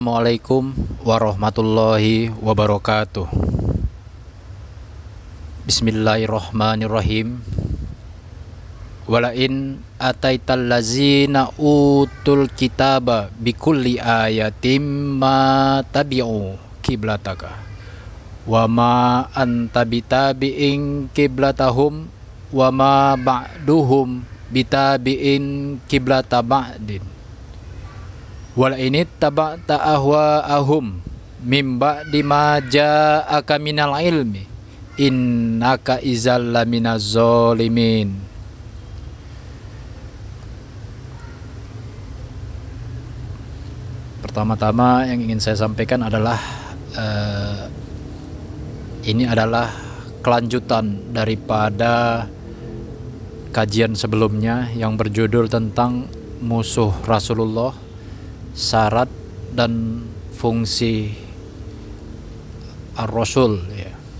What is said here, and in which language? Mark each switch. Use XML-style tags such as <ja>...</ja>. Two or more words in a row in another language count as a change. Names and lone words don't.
<ar>السلام عليكم ورحمة الله وبركاته. بسم الله الرحمن الرحيم. ولئن أتيت الذين أوتوا الكتاب بكل آية ما تبعوا قبلتك وما أنت بتابع قبلتهم وما بعضهم بتابع قبلة بعض. ولئن اتبعت أهواءهم من بعد ما جاءك من العلم إنك إذا لمن الظالمين.</ar> <id>Pertama-tama yang ingin saya sampaikan adalah ini adalah kelanjutan daripada kajian sebelumnya yang berjudul tentang musuh Rasulullah, syarat dan fungsi ar-rasul ya.</id>